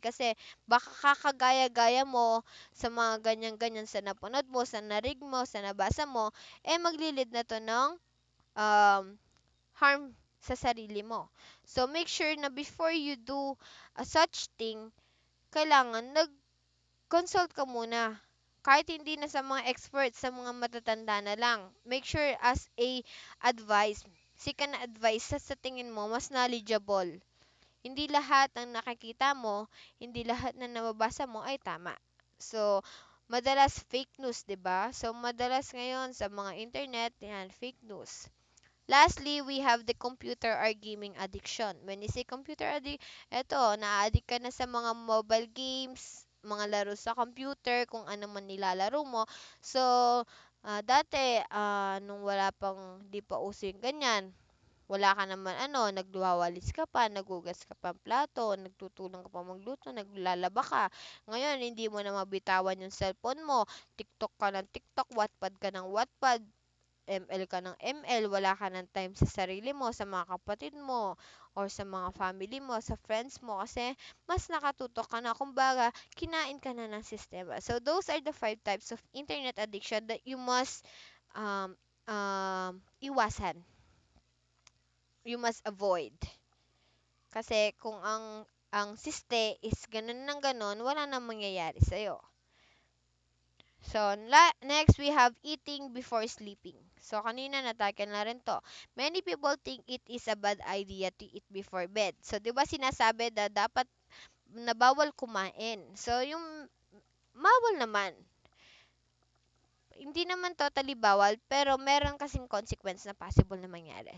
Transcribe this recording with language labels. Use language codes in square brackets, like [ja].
[tl] Kasi baka kakagaya-gaya mo sa mga ganyan-ganyan sa napanood mo, sa narig mo, sa nabasa mo, maglilid na to ng um, harm sa sarili mo. [en] So, make sure na before you do a such thing, [tl] kailangan nag-consult ka muna. Kahit hindi na sa mga experts, sa mga matatanda na lang. [en] Make sure as a advice, seek an advice [tl] sa tingin mo mas [en] knowledgeable. [tl] Hindi lahat ng nakikita mo, hindi lahat na nababasa mo ay tama. So, madalas fake news, 'di ba? So, madalas ngayon sa mga internet, yan, fake news. [en] Lastly, we have the computer or gaming addiction. When you say computer addict, [tl] eto, na-addict ka na sa mga mobile games, mga laro sa computer, kung ano man nilalaro mo. So, dati, nung wala pang, di pa uso yung ganyan, wala ka naman nagwawalis ka pa, nagugas ka pa ng plato, nagtutulong ka pa magluto, naglalaba ka. Ngayon, hindi mo na mabitawan yung cellphone mo. TikTok ka ng TikTok, Wattpad ka ng Wattpad, ML ka ng ML, wala ka ng time sa sarili mo, sa mga kapatid mo, or sa mga family mo, sa friends mo, kasi mas nakatutok ka na. Kumbaga, kinain ka na ng sistema. [en] So, those are the 5 types of internet addiction that you must um, iwasan. You must avoid. [tl] Kasi kung ang siste is ganun ng ganun, wala nang mangyayari sa'yo. [en] So, next we have eating before sleeping. So, [tl] kanina natakin na rin to. [en] Many people think it is a bad idea to eat before bed. [tl] So, di ba sinasabi na dapat na bawal kumain. So, yung bawal naman. Hindi naman totally bawal, pero meron kasing consequence na possible na mangyari.